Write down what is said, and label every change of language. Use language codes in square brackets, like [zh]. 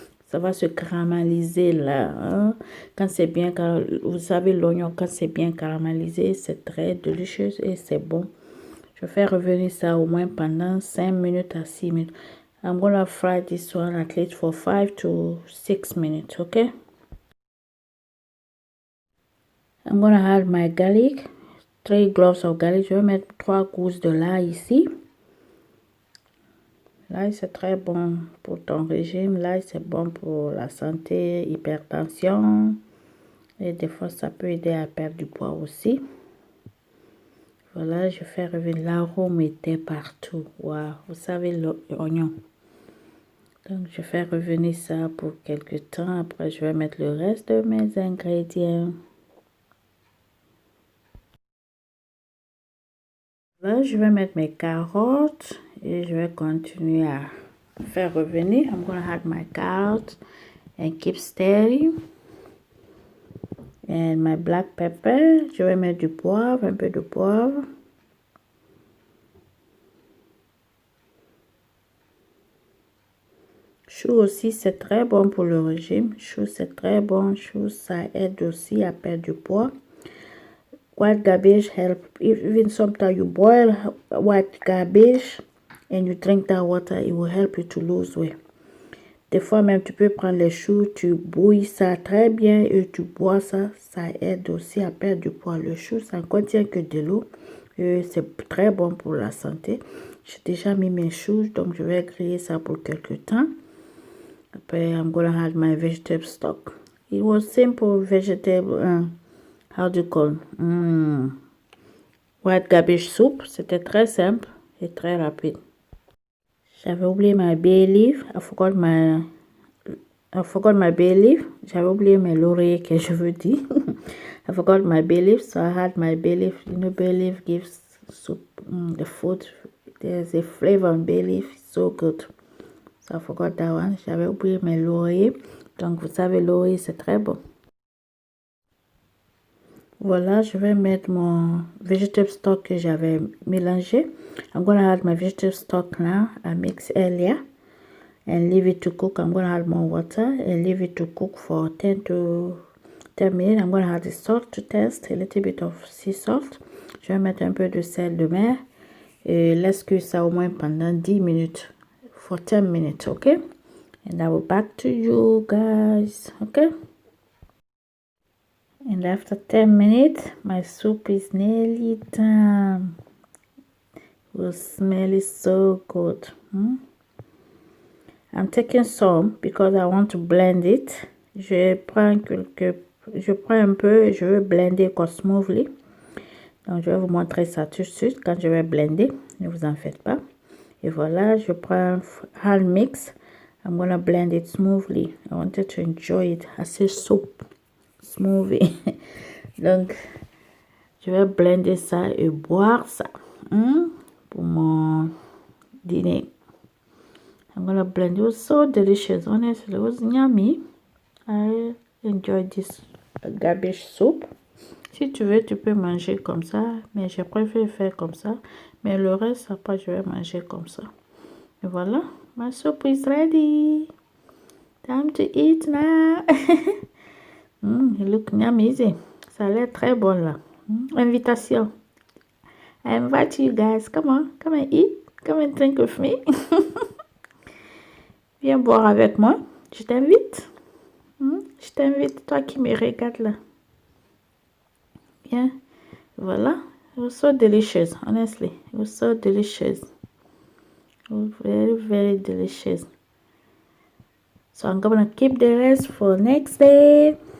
[fr] Ça va se caraméliser là. Hein? Quand c'est bien, vous savez l'oignon, quand c'est bien caramélisé, c'est très délicieux et c'est bon. Je vais faire revenir ça au moins pendant 5 minutes à 6 minutes. [en] I'm gonna fry this one at least for 5 to 6 minutes, okay? I'm gonna add my garlic. 3 cloves of garlic. [fr] Je vais mettre 3 gousses de l'ail ici. L'ail, c'est très bon pour ton régime. L'ail, c'est bon pour la santé, hypertension. Et des fois, ça peut aider à perdre du poids aussi. Voilà, je fais revenir l'arôme était partout. Waouh, vous savez l'oignon. Donc, je fais revenir ça pour quelques temps. Après, je vais mettre le reste de mes ingrédients. Là, je vais mettre mes carottes et je vais continuer à faire revenir. [en] I'm gonna add my carrots and keep stirring. And my black pepper. [fr] Je vais mettre du poivre, un peu de poivre. Chou aussi, c'est très bon pour le régime. Chou, c'est très bon. Chou, ça aide aussi à perdre du poids. [en] White cabbage help. Even sometimes you boil white cabbage and you drink that water, it will help you to lose weight. [fr] Des fois même, tu peux prendre les choux, tu bouilles ça très bien et tu bois ça. Ça aide aussi à perdre du poids. Le chou, ça ne contient que de l'eau. C'est très bon pour la santé. J'ai déjà mis mes choux, donc je vais griller ça pour quelques temps. Après, [en] I'm gonna add my vegetable stock. It was simple vegetable. How do you call? White cabbage soup. [fr] C'était très simple et très rapide. J'avais oublié [en] my bay leaf. I forgot my bay leaf. [fr] J'avais oublié mes lauriers que je veux dire. [en] I forgot my bay leaf, so I had my bay leaf. You know, bay leaf gives soup the food. There's a flavor on bay leaf. It's so good. So I forgot that one. [fr] J'avais oublié mes lauriers. Donc, vous savez, laurier, c'est très bon. Voilà, je vais mettre mon vegetable stock que j'avais mélangé. [en] I'm gonna add my vegetable stock now. I mix earlier and leave it to cook. I'm gonna add more water and leave it to cook for 10 minutes. I'm gonna add the salt to taste, a little bit of sea salt. [fr] Je vais mettre un peu de sel de mer et laisse cuire ça au moins pendant 10 minutes. [en] For 10 minutes, okay? And I will back to you guys, okay? And after 10 minutes, my soup is nearly done. It will smell so good. I'm taking some because I want to blend it. [fr] Je prends un peu et je veux blender smoothly. Donc, je vais vous montrer ça tout de suite quand je vais blender. Ne vous en faites pas. Et voilà, je prends hand mix. [en] I'm gonna blend it smoothly. I wanted to enjoy it as a soup. Smoothie. [fr] Donc, je vais blender ça et boire ça pour mon dîner. [en] I'm gonna blend. It was so delicious. Honestly, it was yummy. I enjoyed this cabbage soup. [fr] Si tu veux, tu peux manger comme ça, mais je préfère faire comme ça. Mais le reste, après, je vais manger comme ça. Et voilà, [en] my soup is ready. Time to eat now. It look yummy. [fr] Ça a l'air très bon là. Invitation. [en] I invite you guys. Come on, come and eat. Come and drink with me. [fr] Viens boire avec moi. Je t'invite. Je t'invite, toi qui me regardes là. Viens. Voilà. [en] It was so delicious, honestly. It was so delicious. It was very, very delicious. So I'm gonna keep the rest for next day.